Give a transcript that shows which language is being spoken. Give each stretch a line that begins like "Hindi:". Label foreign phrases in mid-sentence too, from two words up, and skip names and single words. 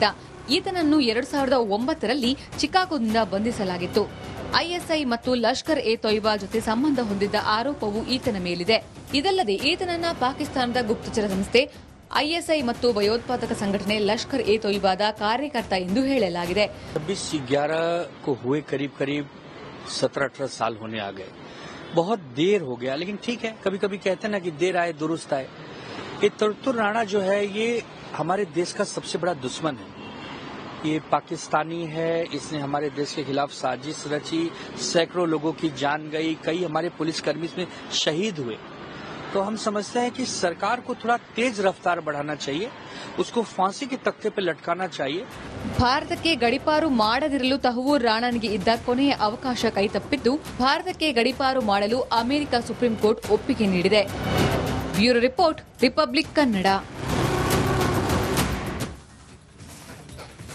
Kannada: ಈತನನ್ನು 2009ರಲ್ಲಿ ಚಿಕಾಗೋದಿಂದ ಬಂಧಿಸಲಾಗಿತ್ತು. ಐಎಸ್ಐ ಮತ್ತು ಲಷ್ಕರ್ ಎ ತೊಯ್ಬಾ ಜೊತೆ ಸಂಬಂಧ ಹೊಂದಿದ್ದ ಆರೋಪವು ಈತನ ಮೇಲಿದೆ. ಇದಲ್ಲದೆ ಈತನನ್ನ ಪಾಕಿಸ್ತಾನದ ಗುಪ್ತಚರ ಸಂಸ್ಥೆ ಐಎಸ್ಐ ಮತ್ತು ಭಯೋತ್ಪಾದಕ ಸಂಘಟನೆ ಲಷ್ಕರ್ ಎ ತೊಯ್ಬಾದ ಕಾರ್ಯಕರ್ತ ಎಂದು ಹೇಳಲಾಗಿದೆ.
Hindi: 26/11 को हुए करीब 17-18 साल होने आ गए. बहुत देर हो गया, लेकिन ठीक है, कभी कभी कहते हैं ना कि देर आए दुरुस्त आए. ये तहूर राणा जो है ये हमारे देश का सबसे बड़ा दुश्मन है. ये पाकिस्तानी है. इसने हमारे देश के खिलाफ साजिश रची. सैकड़ों लोगों की जान गई. कई हमारे पुलिसकर्मी इसमें शहीद हुए. तो हम समझते हैं कि सरकार को थोड़ा तेज रफ्तार बढ़ाना चाहिए. उसको फांसी के तख्ते पे लटकाना चाहिए.
Kannada: ಭಾರತಕ್ಕೆ ಗಡೀಪಾರು ಮಾಡದಿರಲು ತಹೂರ್ ರಾಣಾನಿಗೆ ಇದ್ದ ಕೊನೆಯ ಅವಕಾಶ ಕೈತಪ್ಪಿದ್ದು ಭಾರತಕ್ಕೆ ಗಡೀಪಾರು ಮಾಡಲು ಅಮೆರಿಕ ಸುಪ್ರೀಂ ಕೋರ್ಟ್ ಒಪ್ಪಿಗೆ ನೀಡಿದೆ.
English: bureau report,
Kannada: ರಿಪಬ್ಲಿಕ್ ಕನ್ನಡ.